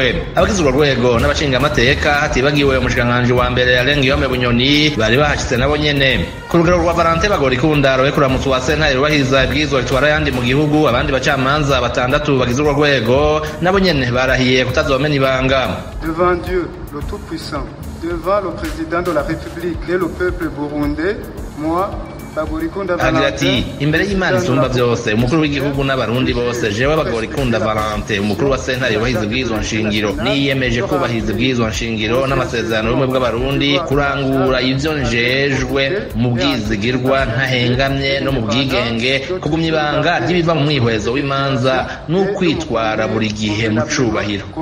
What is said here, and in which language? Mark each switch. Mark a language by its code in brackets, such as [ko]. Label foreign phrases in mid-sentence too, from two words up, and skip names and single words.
[rn] Abagize urwo rwego n'abashinga amateka hatibagiwe umushikiranganji wa mbere Alengiyome Bunyoni bari bahashitse nabo nyene. Ku rugero rwa Valentin Bagorikunda roye kuramutsa wa sentare yubahiriza ibwirizwa bitwara yandi mu gihugu, abandi bacamanza batandatu bagize urwo rwego nabo nyene barahiye kutazomena ibanga. [fr] Devant Dieu, le Tout-Puissant, devant le président de la République et le peuple burundais, moi, [rn] agira ati imbere y'Imana isumba byose, umukuru w'igihugu n'abarundi bose, jewe Bagorikunda Valentin, umukuru wa sentare yubahiriza ubwirizwa nshingiro, niyemeje kubahiriza ubwirizwa nshingiro n'amasezerano y'ubumwe bw'abarundi, kurangura ivyo njejwe mu bwizigirwa ntahengamye no mu bwigenge, kugumya ibanga ry'ibiva mu mwihwezo w'imanza n'ukwitwara buri gihe mu cubahiro.